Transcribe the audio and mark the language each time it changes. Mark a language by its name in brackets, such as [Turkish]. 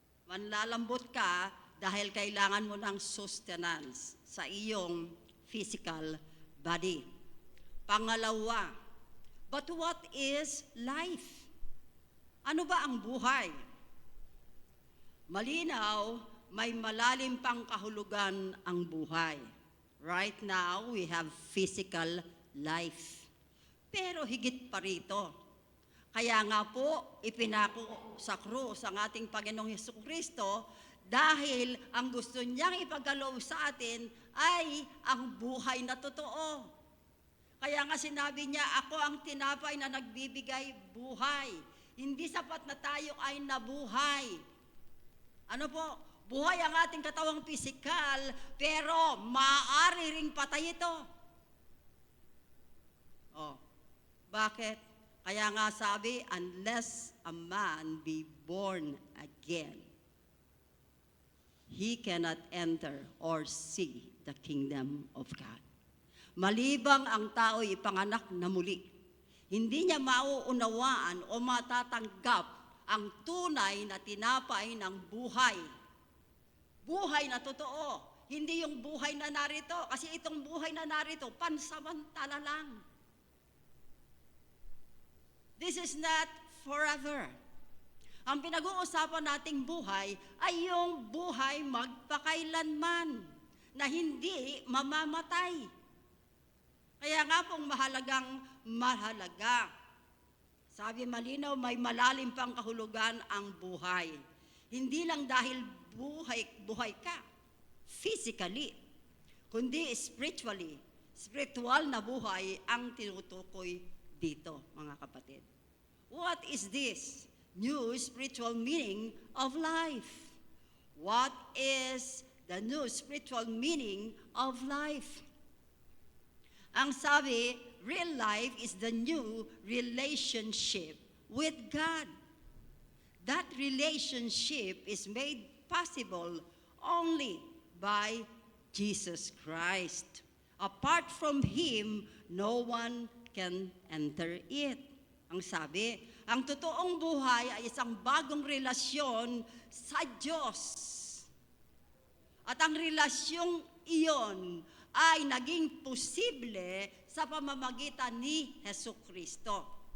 [Filipino] Manlalambot ka dahil kailangan mo ng sustenance sa iyong physical body. [English] Pangalawa, but what is life? [Filipino] Ano ba ang buhay? Malinaw, may malalim pang kahulugan ang buhay. [English] Right now, we have physical life. [Filipino] Pero higit pa rito. Kaya nga po, ipinako sa krus ang ating Panginoong Hesukristo dahil ang gusto niyang ipagkaloob sa atin ay ang buhay na totoo. Kaya nga sinabi niya, ako ang tinapay na nagbibigay buhay. Hindi sapat na tayo ay nabuhay. Ano po? Buhay ang ating katawang pisikal, pero maaari ring patay ito. Oh, bakit? Kaya nga sabi, [English] unless a man be born again, he cannot enter or see the kingdom of God. [Filipino] Malibang ang tao'y ipanganak na muli, hindi niya mauunawaan o matatanggap ang tunay na tinapay ng buhay. Buhay na totoo, hindi yung buhay na narito. Kasi itong buhay na narito, pansamantala lang. [English] This is not forever. [Filipino] Ang pinag-uusapan nating buhay ay yung buhay magpakailanman na hindi mamamatay. Kaya nga pong mahalaga. Sabi malinaw, may malalim pang kahulugan ang buhay. Hindi lang dahil buhay ka, physically, kundi spiritually. Spiritual na buhay ang tinutukoy dito, mga kapatid. [English] What is this new spiritual meaning of life? What is the new spiritual meaning of life? [Filipino] Ang sabi, [English] real life is the new relationship with God. That relationship is made possible only by Jesus Christ. Apart from Him, no one can enter it. [Filipino] Ang sabi, ang totoong buhay ay isang bagong relasyon sa Diyos. At ang relasyong iyon ay naging posible sa pamamagitan ni Hesukristo.